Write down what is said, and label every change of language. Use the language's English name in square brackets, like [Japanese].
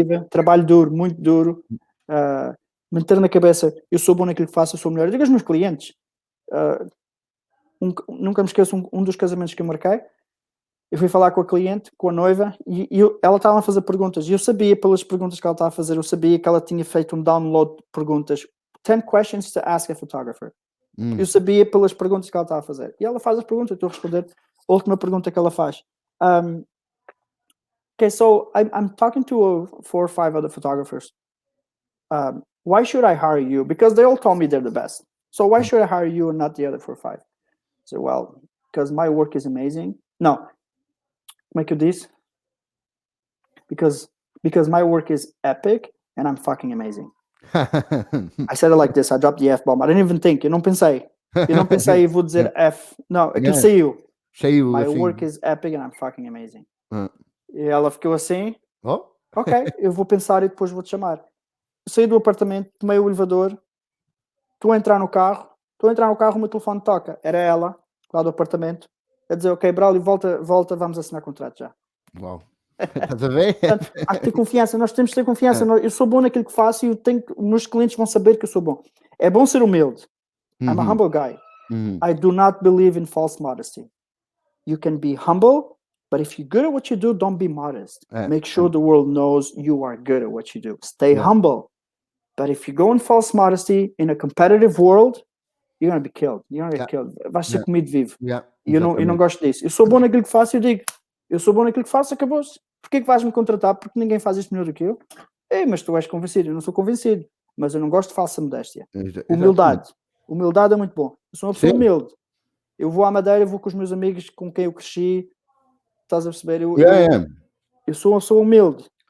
[Portuguese] trabalho duro, muito duro. Meter na cabeça, eu sou bom naquilo que faço, eu sou melhor. Eu digo aos meus clientes, nunca me esqueço, um dos casamentos que eu marquei, Eu fui falar com a cliente, com a noiva, e ela estava a fazer perguntas. E eu sabia, pelas perguntas que ela estava a fazer, eu sabia que ela tinha feito um download de perguntas. [English] 10 questions to ask a photographer. [Portuguese] Eu sabia pelas perguntas que ela estava a fazer. E ela faz as perguntas, eu estou a responder a última pergunta que ela faz. [English] Okay, so I'm talking to 4 or 5 other photographers. Why should I hire you? Because they all told me they're the best. So why should I hire you and not the other 4 or 5? So, well, because my work is amazing. No. Make you this. Because my work is epic and I'm fucking amazing. I said it like this. I dropped the F-bomb. I didn't even think. [Portuguese] Eu não pensei. Vou dizer F. Não, aquilo saiu. [English] My [Portuguese] assim. [English] work is epic and I'm fucking amazing. [Portuguese] E ela ficou assim. Ok, eu vou pensar e depois vou-te chamar. Eu saí do apartamento, tomei o elevador, estou a entrar no carro, o meu telefone toca. Era ela, lá do apartamento, a dizer, ok, Braulio, volta, vamos assinar contrato já. Uau. Estás a ver? Portanto, há que ter confiança, nós temos que ter confiança. Eu sou bom naquilo que faço e os meus clientes vão saber que eu sou bom. É bom ser humilde. [English] I'm a humble guy. I do not believe in false modesty. You can be humble, but if you're good at what you do, don't be modest. Make sure the world knows you are good at what you do. Stay humble. But if you go in false modesty in a competitive world, you're going to be killed. You're going to get killed. [Portuguese] Vais ser comido vivo. E eu não gosto disso. Eu sou bom naquilo que faço e eu digo, eu sou bom naquilo que faço, acabou-se. Porquê que vais-me contratar? Porque ninguém faz isto melhor do que eu. Mas tu és convencido. Eu não sou convencido. Mas eu não gosto de falsa modéstia. Humildade. Humildade é muito bom. Eu sou uma pessoa humilde. Eu vou à Madeira, vou com os meus amigos com quem eu cresci. Estás a perceber? Eu sou uma pessoa humilde.